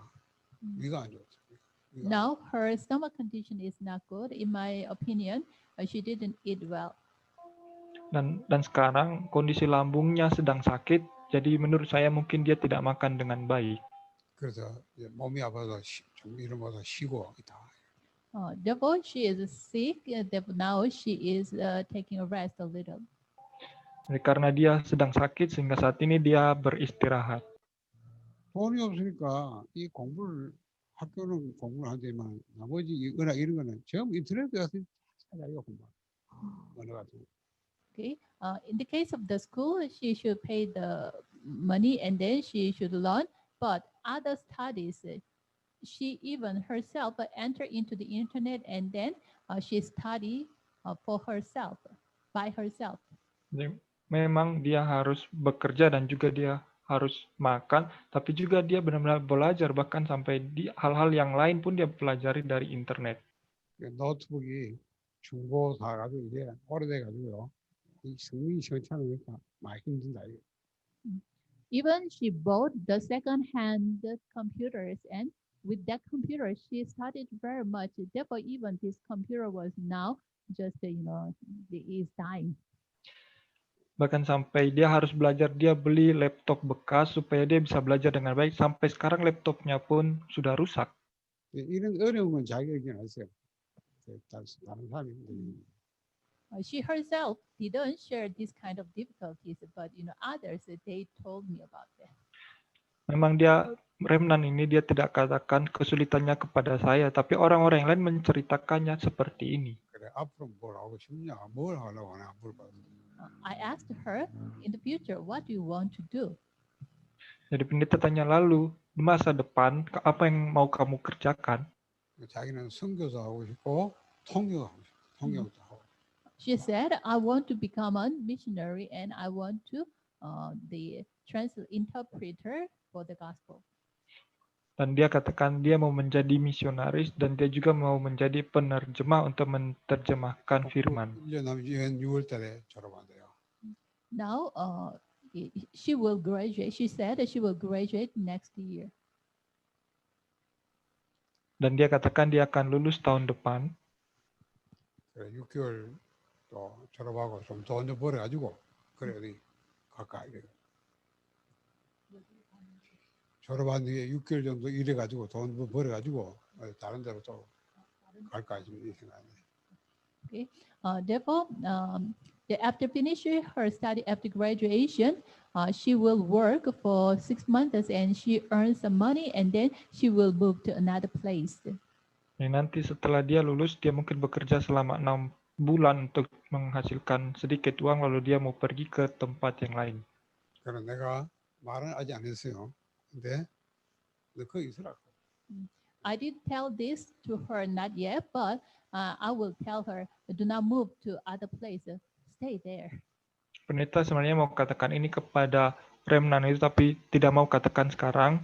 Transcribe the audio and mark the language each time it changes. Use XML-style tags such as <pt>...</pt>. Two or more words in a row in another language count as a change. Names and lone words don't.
<ko>위가 안 좋죠.</ko> <en>Now her stomach condition is not good. In my opinion, she didn't eat well.</en> <id>Dan sekarang kondisi lambungnya sedang sakit. Jadi menurut saya mungkin dia tidak makan dengan baik.</id> <ko>그래서 몸이 아파서 좀 일어나서 쉬고 있다.</ko> <en>Therefore, she is sick. Now she is taking a rest a little.</en> <id>Karena dia sedang sakit sehingga saat ini dia beristirahat.</id> <ko>돈이 없으니까 이 공부를 학교는 공부를 하지만 나머지 이거나 이런 거는 전부 인터넷에 가서 찾아요 공부. 어느 같은.</ko> <en>Okay. In the case of the school, she should pay the money and then she should learn. But other studies, she even herself enter into the internet and then she study for herself, by herself.</en> <id>Jadi, memang dia harus bekerja dan juga dia harus makan, tapi juga dia benar-benar belajar, bahkan sampai di hal-hal yang lain pun dia pelajari dari internet.</id> <ko>노트북이 중고 사가지고 이제 오래돼가지고요. 이 성능이 시원찮으니까 많이 힘든다 이거.</ko> <en>Even she bought the second-hand computers, and with that computer, she studied very much. Therefore, even this computer was now just, is dying.</en> <id>Bahkan sampai dia harus belajar, dia beli laptop bekas supaya dia bisa belajar dengan baik. Sampai sekarang laptopnya pun sudah rusak.</id> <ko>이런 어려운 건 자기가 얘기 안 했어요. 다른 사람이.</ko> <en>She herself didn't share this kind of difficulties, but others they told me about that.</en> <id>Memang remnan ini dia tidak katakan kesulitannya kepada saya, tapi orang-orang yang lain menceritakannya seperti ini.</id> <ko>그래 앞으로 뭘 하고 싶냐, 뭘 하려고 하나 물어봤어.</ko> <en>I asked her, in the future, what do you want to do?</en> <id>Jadi pendeta tanya lalu, di masa depan, apa yang mau kamu kerjakan?</id> <ko>자기는 선교사 하고 싶고 통역하고 싶어. 통역도 하고.</ko> <en>She said, I want to become a missionary and I want to the interpreter for the gospel.</en> <id>Dan dia katakan dia mau menjadi misionaris dan dia juga mau menjadi penerjemah untuk menerjemahkan firman.</id> <ko>1년 남은 6월 달에 졸업한대요.</ko> <en>Now she will graduate. She said that she will graduate next year.</en> <id>Dan dia katakan dia akan lulus tahun depan.</id> <ko>그래 6개월 또 졸업하고 좀 돈 좀 벌어가지고 그래 어디 갈까 이래. 졸업한 뒤에 6개월 정도 일해가지고 돈 벌어가지고 다른 데로 또 갈까 지금 이 생각이네.</ko> <en>Okay. Therefore, after finishing her study after graduation, she will work for 6 months and she earns some money and then she will move to another place.</en> <id>Nanti setelah dia lulus, dia mungkin bekerja selama 6 bulan untuk menghasilkan sedikit uang, lalu dia mau pergi ke tempat yang lain.</id> <ko>그럼 내가 말은 아직 안 했어요. 근데 너 거기 있으라.</ko> <en>I didn't tell this to her not yet, but I will tell her, do not move to other places, stay there.</en> <id>Pendeta sebenarnya mau katakan ini kepada remnan itu, tapi tidak mau katakan sekarang.</id>